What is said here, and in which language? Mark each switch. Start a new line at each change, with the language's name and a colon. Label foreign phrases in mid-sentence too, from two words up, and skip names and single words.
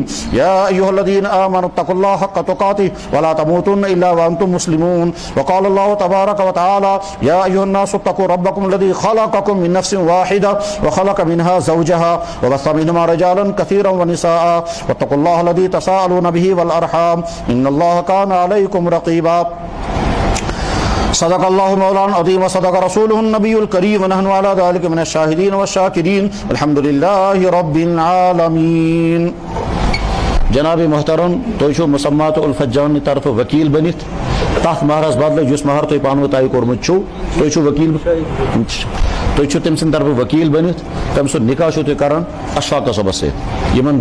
Arabic: يا أيها الذين آمنوا اتقوا الله حق تقاته ولا تموتن إلا وأنتم مسلمون وقال الله تبارك وتعالى يا أيها الناس اتقوا ربكم الذي خلقكم من نفس واحدة وخلق منها زوجها وبث منهما رجالا كثيرا ونساء واتقوا الله الذي تساءلون به والأرحام إن الله كان عليكم رقيبا صدق اللہ مولانا العظیم وصدق رسولہ النبی الکریم ونحن علی ذلک من الشاہدین والشاکرین الحمد للہ رب العالمین.
Kashmiri: جناب محترم تُہۍ چھِو مسمات الفجان طرف وکیل بنتھ تَتھ مہرس بدلہٕ یُس مہر تُہۍ پانہٕ ؤنۍ طے کوٚرمُت چھُو تُہۍ چھِو وکیل تُہۍ چھِو تٔمۍ سٕنٛدِ طرفہٕ وکیل بنتھ تٔمۍ سُنٛد نکاح چھِو تُہۍ کران اشفاق صٲبس سۭتۍ یِمن